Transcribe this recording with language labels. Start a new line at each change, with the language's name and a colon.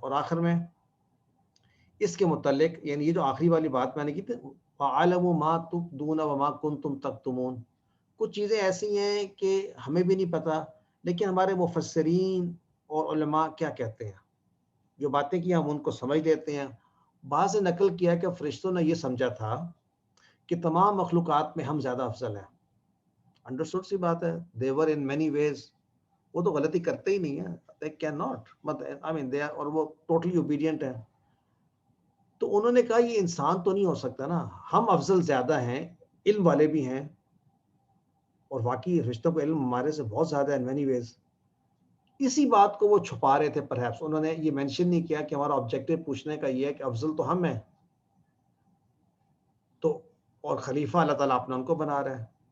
Urdu: اور آخر میں اس کے متعلق یعنی یہ جو آخری والی بات میں نے کی تھی،
Arabic: فَعَلَمُ مَا تُبْدُونَ وَمَا كُنْتُمْ تَكْتُمُونَ،
Urdu: کچھ چیزیں ایسی ہیں کہ ہمیں بھی نہیں پتہ، لیکن ہمارے مفسرین اور علماء کیا کہتے ہیں، جو باتیں کی ہم ان کو سمجھ لیتے ہیں. بعض نے نقل کیا کہ فرشتوں نے یہ سمجھا تھا کہ تمام مخلوقات میں ہم زیادہ افضل ہیں. انڈرسٹوڈ سی بات ہے.
English: they were in many ways،
Urdu: وہ تو غلطی کرتے ہی نہیں ہیں.
English: they cannot I mean they are،
Urdu: اور وہ
English: totally obedient ہیں.
Urdu: تو انہوں نے کہا یہ انسان تو نہیں ہو سکتا نا، ہم افضل زیادہ ہیں، علم والے بھی ہیں، اور واقعی فرشتوں کو علم ہمارے سے بہت زیادہ ہے
English: in many ways.
Urdu: اسی بات کو وہ چھپا رہے تھے. پرہیپس انہوں نے یہ مینشن نہیں کیا کہ ہمارا آبجیکٹو پوچھنے کا یہ ہے کہ افضل تو ہم ہیں، تو اور خلیفہ اللہ تعالیٰ اپنا ان کو بنا رہا ہے.